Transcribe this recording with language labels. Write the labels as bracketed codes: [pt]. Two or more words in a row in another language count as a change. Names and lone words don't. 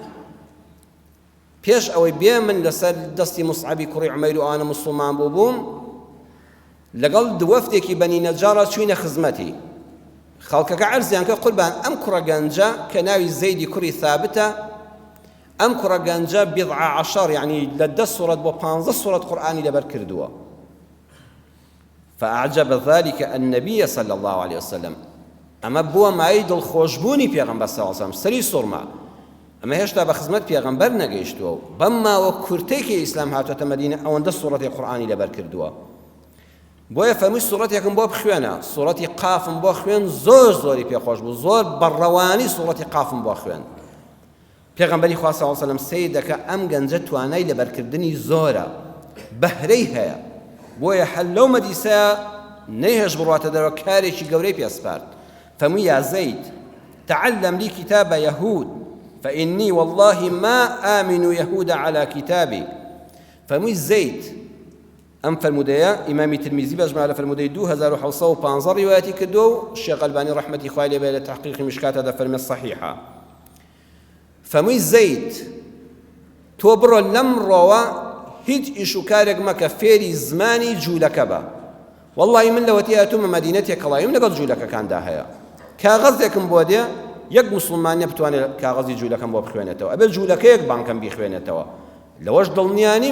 [ckb] پێش ئەوەی بێ من لەسەر دەستی مصعبی کوڕی عومەیر و ئانە موسڵمان بووبووم لەگەڵ دووەفتێکی بەنی نەجارە چوینە خزمەتی خەڵکەکە عەرزیان کە قوربان ئەم کوڕە گەنجە کە ناوی زەیدی کوڕی ثابتە ئەم کوڕە گەنجە [ar] بضع عشر [ckb] یعنی لە 10 سوورەت بۆ 15 سوورەت قورئانی لەبەر کردووە [ar] فأعجب ذلك النبي صلى الله عليه وسلم [ckb] ئەمە بووە مای دڵخۆشبوونی پێغەمبەر [ar] صلی الله عليه وسلم [ckb] سەری سوڕما ئەمە هێشتا بە خزمەت پێغەمبەر نەگەیشتووە بەم ماوە کورتێکی ئیسلام هاتوۆتە مەدینە ئەوەندە سوورەتی قورئانی لەبەر کردووە بۆیە فەرمووی سوورەتێکم بۆ بخوێنە سوورەتی قافم بۆ خوێن زۆر زۆری پێخۆش بوو زۆر بەڕەوانی سوورەتی قافم بۆ خوێن پێغەمبەری خوا [ar] صلی الله علیه وسلم [ckb] سەیر دەکە ئەم گەنجە توانای لەبەرکردنی زۆرە بەهرەی هەیە بۆیە هەر لەو مەدیسەیە نەیهێش بڕواتە دەرەوە کارێکی گەورەی پێسپارد فەرمووی یا زەید [ar] تعلم لي كتاب يهود فإني والله ما آمن يهود على كتابي [ckb] فەرمووی زەید ئەم فەرمودەیە ئیمامی ترمیزی بەژمارە فەرمودەی 2715 ڕیوایەتی کردو و شێخ ئەلبانی ڕەحمەتی خوای لێ بێ لە تەحقیقی مشکاتە دەفەرمێت صەحیحە فەرمووی زەید تۆ بڕۆ لەم ڕۆوە هیچ ئیش و کارێک مەکە فێری زمانی جوولەکە بە وەڵڵی من لەوەتی هاتوومە مەدینە تێکەڵاییم لەگەڵ جوولەکەکاندا هەیە کاغەزێکم بۆ دێ یەک موسڵمانیە بتوانێت کاغەزی جوولەکەم بۆ بخوێنێتەوە ئەبێت جوولەکەیەک بانکەم بیخوێنێتەوە لەوەش دڵنیانیم